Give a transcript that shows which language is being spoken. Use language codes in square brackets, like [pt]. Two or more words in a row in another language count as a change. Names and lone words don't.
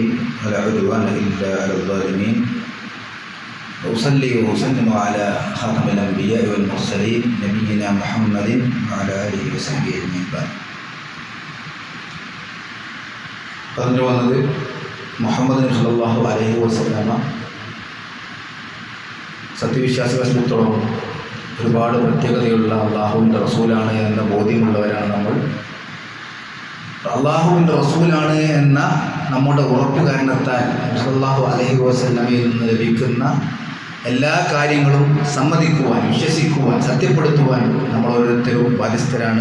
[ar] ولا عدوان إلا على الظالمين وأصلي وأسلم على خاتم الأنبياء والمرسلين نبينا محمد وعلى آله وصحبه أجمعين. [ml] പറഞ്ഞു വന്നത് മുഹമ്മദ് നബി [ar] صلى الله عليه وسلم [ml] സത്യവിശ്വാസികളെ സംബന്ധിച്ചിടത്തോളം ഒരുപാട് പ്രത്യേകതയുള്ള അള്ളാഹുവിൻ്റെ റസൂലാണ് എന്ന ബോധ്യമുള്ളവരാണ് നമ്മൾ. അള്ളാഹുവിൻ്റെ റസൂലാണ് എന്ന നമ്മുടെ ഉറപ്പ് കാരണത്താൽ [ar] صلى الله عليه [ml] വസല്ലമയിൽ നിന്ന് ലഭിക്കുന്ന എല്ലാ കാര്യങ്ങളും സമ്മതിക്കുവാൻ, വിശ്വസിക്കുവാൻ, സത്യപ്പെടുത്തുവാൻ നമ്മൾ ഓരോരുത്തരും ബാധ്യസ്ഥരാണ്.